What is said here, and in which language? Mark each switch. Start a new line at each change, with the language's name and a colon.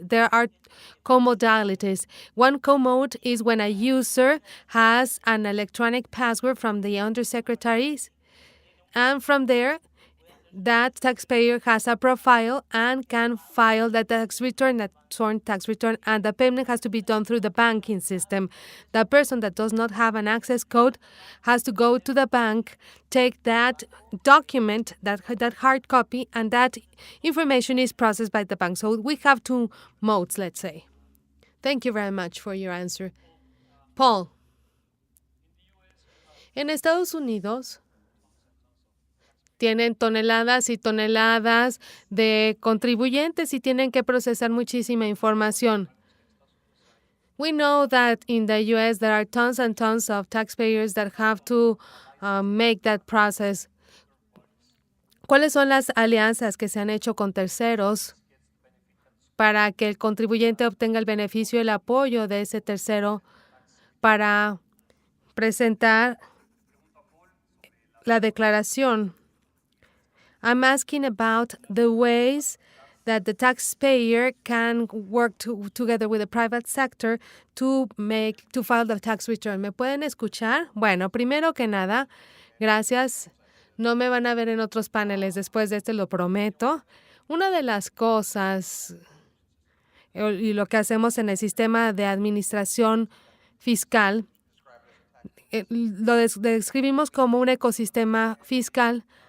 English: There are co-modalities. One co-mode is when a user has an electronic password from the undersecretaries, and from there, that taxpayer has a profile and can file the tax return, that sworn tax return, and the payment has to be done through the banking system. The person that does not have an access code has to go to the bank, take that document, that hard copy, and that information is processed by the bank. So we have two modes, let's say. Thank you very much for your answer.
Spanish: Paul, en Estados Unidos tienen toneladas y toneladas de contribuyentes y tienen que procesar muchísima información.
English: We know that in the U.S. there are tons and tons of taxpayers that have to make that process.
Spanish: ¿Cuáles son las alianzas que se han hecho con terceros para que el contribuyente obtenga el beneficio y el apoyo de ese tercero para presentar la declaración?
English: I'm asking about the ways that the taxpayer can work together with the private sector to file the tax return.
Spanish: ¿Me pueden escuchar? Bueno, primero que nada, gracias. No me van a ver en otros paneles después de este, lo prometo. Una de las cosas y lo que hacemos en el sistema de administración fiscal, lo describimos como un ecosistema fiscal.